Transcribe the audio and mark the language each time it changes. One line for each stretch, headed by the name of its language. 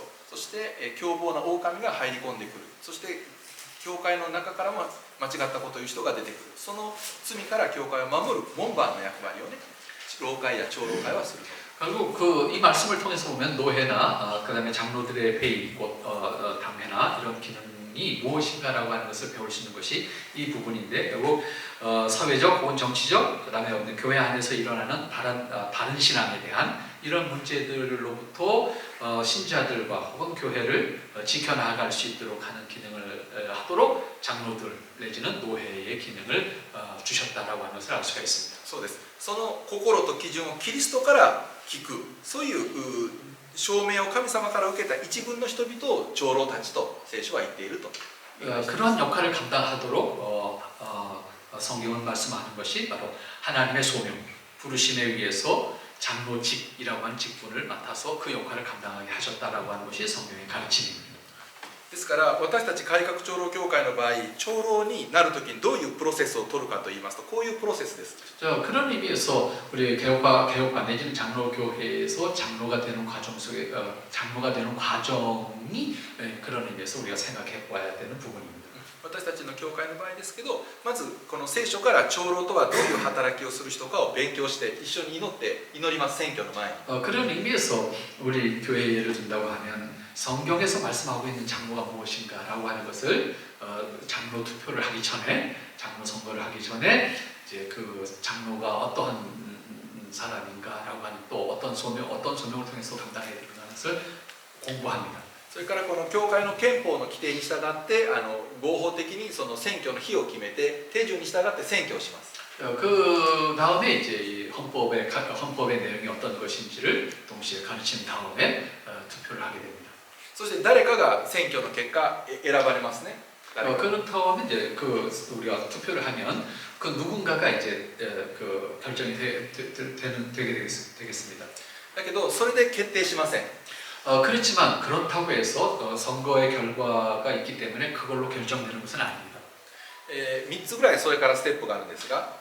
Japanese: そして凶暴な狼が入り込んでくる。そして教会の中からも間違ったことを言う人が出てくる。その罪から教会を守る門番の役割をね、老会や長老会はすると。
Korean: 결국 이 말씀을 통해서 보면 노회나 그다음에 장로들의 회의, 곧 당회나 이런 기능이 무엇인가라고 하는 것을 배울 수 있는 것이 이 부분인데 결국 사회적 혹은 정치적 그다음에 교회 안에서 일어나는 다른 신앙에 대한 이런 문제들로부터 신자들과 혹은 교회를 지켜나갈 수 있도록 하는 기능을 하도록 장로들 내지는 노회의 기능을 주셨다라고 하는 것을 알 수가 있습니다.
Japanese: そうです。その心と基準をキリストから聞く、そういう証明を神様から受けた一群の人々を長老たちと聖書は言っていると。
Korean: 그런 역할을 감당하도록 성경은 말씀하는 것이 바로 하나님의 소명, 부르심에 의해서 장로직이라고 하는 직분을 맡아서 그 역할을 감당하게 하셨다라고 하는 것이 성경의 가르침입니다.
Japanese: ですから私たち改革長老協会の場合、長老になるときにどういうプロセスを取るかと言いますと、こういうプロセスです。
Korean: 그런 의미에서 우리 개혁파 내지는 장로교회에서 장로가 되는 과정 속에 장로가 되는 과정이 그런 의미에서 우리가 생각해 봐야 되는 부분입니다.
Japanese: 私たちの教会の場合ですけど、まずこの聖書から長老とはどういう働きをする人かを勉強して一緒に祈ります。選挙の前に。
Korean: 그런 의미에서 우리 교회 예를 든다고 하면 성경에서 말씀하고 있는 장로가 무엇인가라고 하는 것을 장로 투표를 하기 전에 장로 선거를 하기 전에 이제 그 장로가 어떠한 사람인가라고 하는 또 어떤 소명을 통해서 감당해야 되는 것을 공부합니다.
Japanese: それからこの教会の憲法の規定に従って合法的にその選挙の日を決めて手順に従って選挙をします。
Korean: 그 다음에 이제 이 헌법의 내용이 어떤 것인지를 동시에 가르친 다음에 투표를 하게 됩니다.
Japanese: そして誰かが選挙の結果選ばれますね。
Korean: 그렇다면 이제 우리가 투표를 하면 그 누군가가 이제 그 결정이 되게 되겠습니다.
Japanese: だけどそれで決定しません。
Korean: 그렇지만 그렇다고 해서 선거의 결과가 있기 때문에 그걸로 결정되는 것은 아닙니다.
Japanese: 3つぐらいそれからステップがあるんですが、